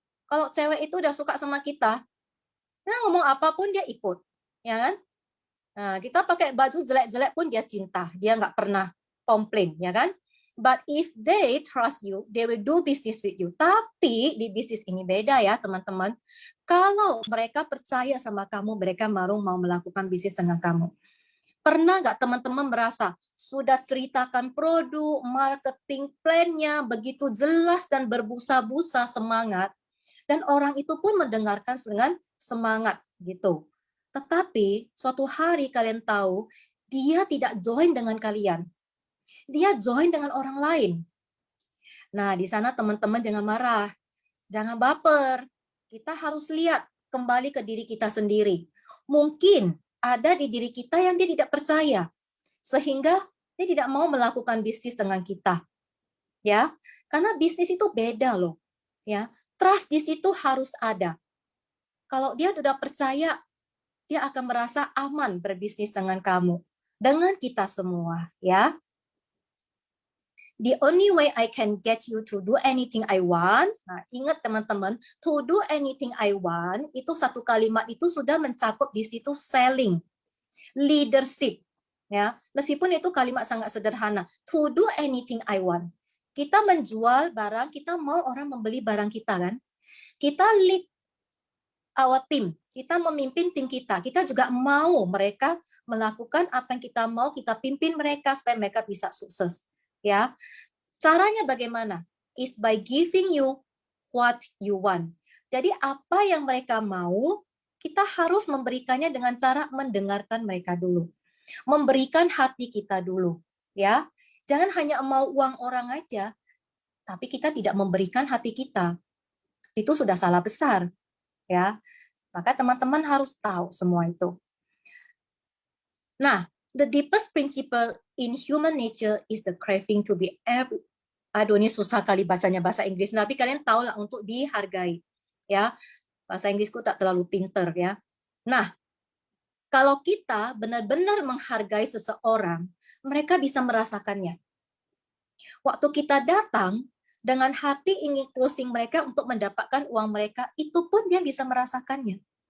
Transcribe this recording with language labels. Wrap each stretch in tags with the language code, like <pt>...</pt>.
<id>Kalau cewek itu udah suka sama kita ngomong apapun dia ikut, ya kan? Nah, kita pakai baju jelek-jelek pun dia cinta, dia nggak pernah komplain, ya kan?</id> <en>But if they trust you, they will do business with you.</en> <id>Tapi di bisnis ini beda ya teman-teman. Kalau mereka percaya sama kamu, mereka baru mau melakukan bisnis dengan kamu. Pernah nggak teman-teman merasa sudah ceritakan produk, marketing plan-nya begitu jelas dan berbusa-busa semangat, dan orang itu pun mendengarkan dengan semangat gitu. Tetapi suatu hari kalian tahu, dia tidak join dengan kalian. Dia join dengan orang lain. Nah, di sana teman-teman jangan marah, jangan baper. Kita harus lihat kembali ke diri kita sendiri. Mungkin ada di diri kita yang dia tidak percaya, sehingga dia tidak mau melakukan bisnis dengan kita. Ya, karena bisnis itu beda loh. Ya, trust di situ harus ada. Kalau dia sudah percaya, dia akan merasa aman berbisnis dengan kamu, dengan kita semua, ya.</id> <en>The only way I can get you to do anything I want.</en> <id>Nah, ingat teman-teman,</id> <en>to do anything I want</en> <id>itu satu kalimat itu sudah mencakup di situ selling, leadership, ya. Meskipun itu kalimat sangat sederhana.</id> <en>To do anything I want.</en> <id>Kita menjual barang, kita mau orang membeli barang kita kan? Kita</id> <en>lead our team,</en> <id>kita memimpin tim kita. Kita juga mau mereka melakukan apa yang kita mau, kita pimpin mereka supaya mereka bisa sukses. Ya, caranya bagaimana?</id> <en>Is by giving you what you want.</en> <id>Jadi apa yang mereka mau, kita harus memberikannya dengan cara mendengarkan mereka dulu. Memberikan hati kita dulu, ya. Jangan hanya mau uang orang aja, tapi kita tidak memberikan hati kita. Itu sudah salah besar, ya. Maka teman-teman harus tahu semua itu.</id> <en>Nah, the deepest principle in human nature is the craving to be every.</en> <id>Aduh, ini susah kali bacanya bahasa Inggris, tapi kalian tahu lah untuk dihargai. Ya, bahasa Inggrisku tak terlalu pinter ya. Nah, kalau kita benar-benar menghargai seseorang, mereka bisa merasakannya. Waktu kita datang dengan hati ingin closing mereka untuk mendapatkan uang mereka, itu pun dia bisa merasakannya.</id>